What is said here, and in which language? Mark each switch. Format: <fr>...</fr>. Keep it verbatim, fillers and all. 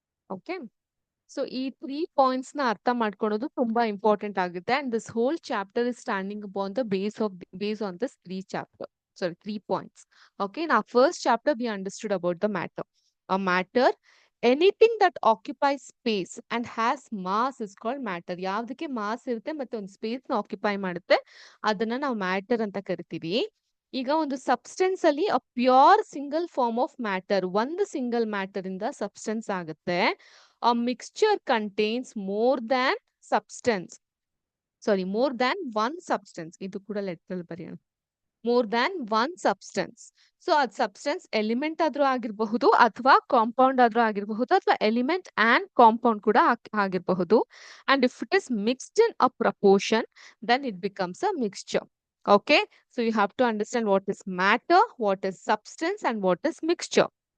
<en>okay.</en> <kn>So ಈ three points ನ ಅರ್ಥ ಮಾಡ್ಕೊಳ್ಳೋದು ತುಂಬಾ ಇಂಪಾರ್ಟೆಂಟ್ ಆಗುತ್ತೆ.</kn> <en>And this whole chapter is standing upon the base of base on this three chapter sorry three points. Okay, now first chapter we understood about the matter. A matter, anything that occupies space and has mass is called matter.</en> <kn>ಯಾವ್ದಕ್ಕೆ mass ಇರುತ್ತೆ ಮತ್ತೆ ಒಂದು space ನ occupy ಮಾಡುತ್ತೆ ಅದನ್ನ ನಾವು matter ಅಂತ ಕರಿತೀವಿ. ಈಗ ಒಂದು ಸಬ್ಸ್ಟೆನ್ಸ್ ಅಲ್ಲಿ</kn> <en>a pure single form of matter,</en> <kn>ಒಂದು ಸಿಂಗಲ್ ಮ್ಯಾಟರ್ ಇಂದ ಸಬ್ಸ್ಟೆನ್ಸ್ ಆಗುತ್ತೆ.</kn> <en>A mixture contains more than substance, sorry, more than one substance.</en> <kn>ಇದು ಕೂಡ ಲೆಕ್ಕದಲ್ಲಿ ಬರೆಯೋಣ.</kn> <en>More than one substance.</en> <kn>So ಅದ್ ಸಬ್ಸ್ಟೆನ್ಸ್ ಎಲಿಮೆಂಟ್ ಆದ್ರೂ ಆಗಿರಬಹುದು ಅಥವಾ ಕಾಂಪೌಂಡ್ ಆದ್ರೂ ಆಗಿರಬಹುದು ಅಥವಾ ಎಲಿಮೆಂಟ್ ಆ್ಯಂಡ್ ಕಾಂಪೌಂಡ್ ಕೂಡ ಆಗ್- ಆಗಿರಬಹುದು.</kn> <en>And if it is mixed in a proportion then it becomes a mixture. Okay, so you have to understand what is matter, what is substance and what is mixture.</en>